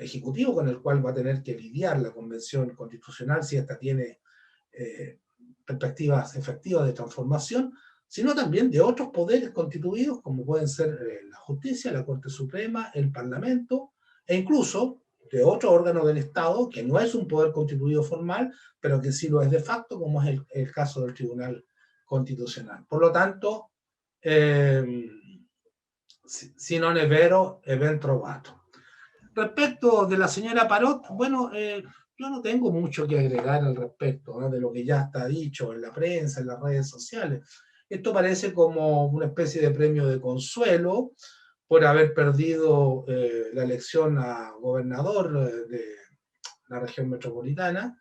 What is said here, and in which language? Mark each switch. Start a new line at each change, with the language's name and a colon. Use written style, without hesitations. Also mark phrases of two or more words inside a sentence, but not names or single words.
Spanish: Ejecutivo con el cual va a tener que lidiar la Convención Constitucional si esta tiene perspectivas efectivas de transformación, sino también de otros poderes constituidos como pueden ser la justicia, la Corte Suprema, el Parlamento e incluso de otro órgano del Estado que no es un poder constituido formal, pero que sí lo es de facto, como es el caso del Tribunal Constitucional. Por lo tanto,
Italian: si non è vero, è ben trovato.
Spanish: Respecto de la señora Parot, bueno, yo no tengo mucho que agregar al respecto, ¿no?, de lo que ya está dicho en la prensa, en las redes sociales. Esto parece como una especie de premio de consuelo por haber perdido la elección a gobernador de la región metropolitana.